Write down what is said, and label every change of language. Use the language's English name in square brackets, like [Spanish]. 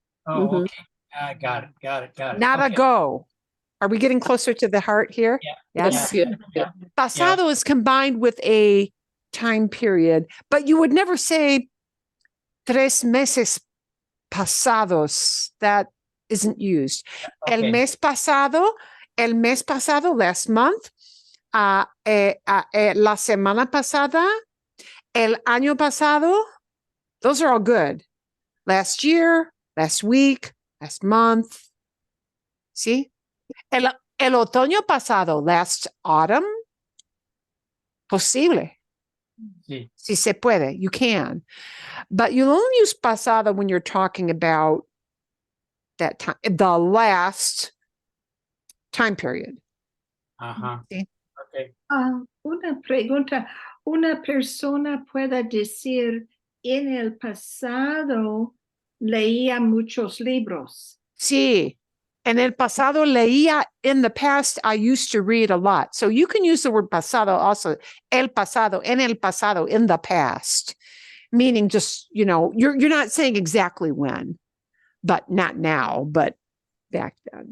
[English] Oh, okay. I got it. Not okay. ago. Are we getting closer to the heart here? Yeah. Yes. Yeah. Pasado is combined with a time period, but you would never say [Spanish] 3 meses pasados. [English] That isn't used. Okay. [Spanish] El mes pasado, [English] last month, [Spanish] la semana pasada, el año pasado, [English] those are all good. [Spanish] Last year, last week, last month. [English] See? [Spanish] El otoño pasado, [English] last autumn. [Spanish] Posible. Sí. Si se puede, [English] you can. But you'll only use pasado when you're talking about that time, the last time period. Ajá. [Spanish] ¿Sí? [English] Okay. [Spanish] Una pregunta. Una persona puede decir, en el pasado leía muchos libros. Sí. En el pasado leía. [English] In the past, I used to read a lot. So you can use the word pasado also. [Spanish] El pasado, en el pasado, [English] in the past. Meaning just, you're not saying exactly when, but not now, but back then.